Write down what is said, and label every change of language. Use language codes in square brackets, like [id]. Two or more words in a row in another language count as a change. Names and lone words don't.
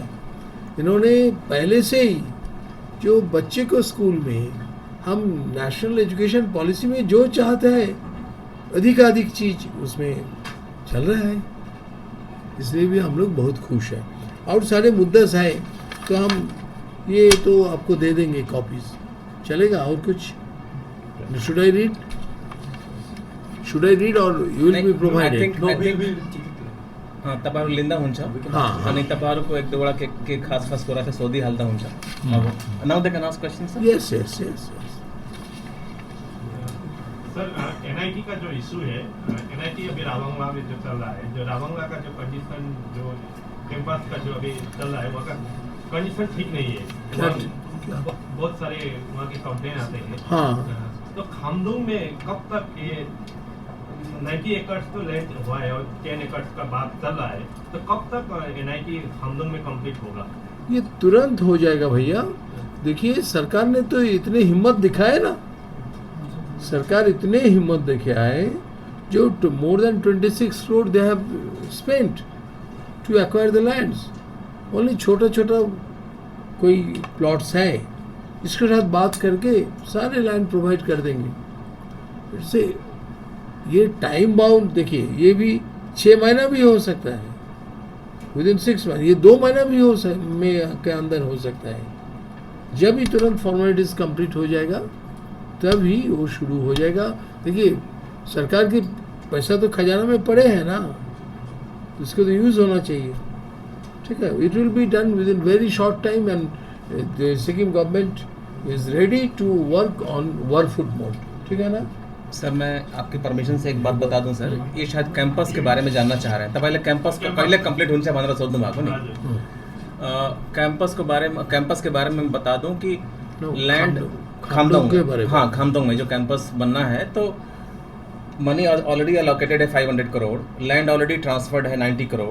[hi] इन्होंने पहले से ही जो बच्चे को स्कूल में हम [en] National Education Policy [hi] में जो चाहते हैं अधिकाधिक चीज उसमें चल रहा है, इसलिए भी हम लोग बहुत खुश हैं। और सारे मुद्दे है तो हम ये तो आपको दे देंगे कॉपीज, चलेगा? और कुछ [en] should I read और you will be provided? [hi] हां, [ne] तपाईहरु लिँदा हुन्छ। अनि तपाईहरुको 1-2 वटा के खास कुरा चाहिँ सोधिहाल्दा हुन्छ। [en] ab now they can ask question sir. यस [hi] सर, एनआईटी का जो इशू है, एनआईटी अभी रावंगला में जो चल रहा है, जो रावंगला का जो कंडीशन, जो कैंपस का जो अभी चल रहा है, वहाँ का कंडीशन ठीक नहीं है। बहुत सारे वहाँ के कंप्लेन आते हैं। हाँ। तो खामदोंग में कब तक ये 90 एकड़ तो लैंड हुआ है और 10 एकड़ का बात चल रहा है, तो कब तक एनआईटी खामदोंग में कंप्लीट होगा? ये तुरंत हो जाएगा भैया। देखिए सरकार ने तो इतने हिम्मत दिखाए ना, सरकार इतने हिम्मत दिखाए जो [en] more than 26 crore they have spent to acquire the lands. [hi] ओनली छोटा कोई प्लॉट्स है, इसके साथ बात करके सारे [en] land provide [hi] कर देंगे। इससे ये [en] time bound, [hi] देखिए ये भी 6 महीना भी हो सकता है, [en] within 6 month, [hi] ये 2 महीना भी के अंदर हो सकता है। जब ही तुरंत [en] formalities complete [hi] हो जाएगा तभी वो शुरू हो जाएगा। देखिए सरकार के पैसा तो खजाना में पड़े हैं ना, तो इसको तो यूज होना चाहिए। ठीक है, [en] It will be done within very short time and the Sikkim government is ready to work on warfoot mode. [hi] ठीक है ना सर? मैं आपकी परमिशन से एक बात बता दूं सर, ये शायद कैंपस के बारे में जानना चाह रहे हैं। तो पहले कैंपस को पहले कंप्लीट होने से 15 भागो नहीं। कैंपस के बारे में बता दूं कि लैंड खामदोंग के बारे में, हाँ खामदोंग में जो कैंपस बनना है, तो [en] money already allocated [hi] है 500 करोड़, [en] land already transferred [hi] है 90 करोड़।